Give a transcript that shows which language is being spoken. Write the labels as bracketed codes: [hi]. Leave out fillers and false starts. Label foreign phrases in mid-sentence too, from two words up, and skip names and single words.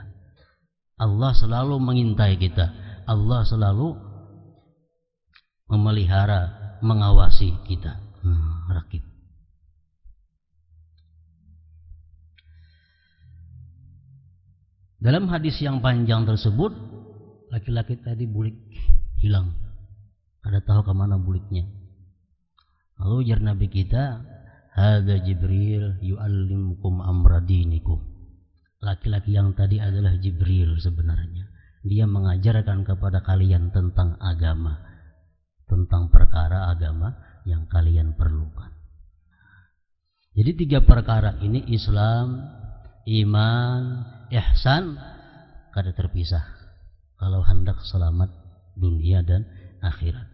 [id] Allah selalu mengintai kita. Allah selalu memelihara, mengawasi kita. Rakib. Dalam hadis yang panjang tersebut, [bjn] laki-laki tadi bulik hilang. Kada tahu kemana buliknya. Lalu ujar Nabi kita, [ar] هذا جبريل يعلمكم أمر دينكم. [id] Laki-laki yang tadi adalah Jibril sebenarnya. Dia mengajarkan kepada kalian tentang agama, tentang perkara agama yang kalian perlukan. Jadi 3 perkara ini, Islam, iman, ihsan, kada terpisah kalau hendak selamat dunia dan akhirat.